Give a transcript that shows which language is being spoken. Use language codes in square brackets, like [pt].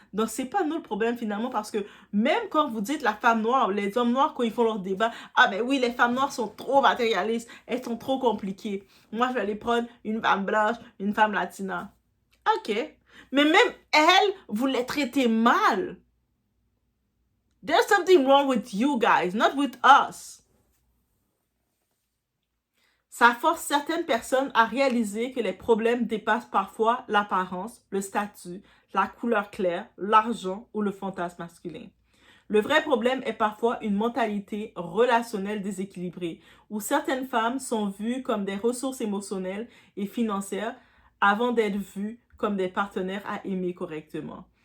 [fr] Donc c'est pas nous le problème finalement, parce que même quand vous dites la femme noire, les hommes noirs quand ils font leur débat, ah ben oui, les femmes noires sont trop matérialistes, elles sont trop compliquées. Moi je vais aller prendre une femme blanche, une femme latina. Ok, mais même elle, vous les traitez mal. [en] There's something wrong with you guys, not with us. [fr] Ça force certaines personnes à réaliser que les problèmes dépassent parfois l'apparence, le statut, la couleur claire, l'argent ou le fantasme masculin. Le vrai problème est parfois une mentalité relationnelle déséquilibrée, où certaines femmes sont vues comme des ressources émotionnelles et financières avant d'être vues comme des partenaires à aimer correctement.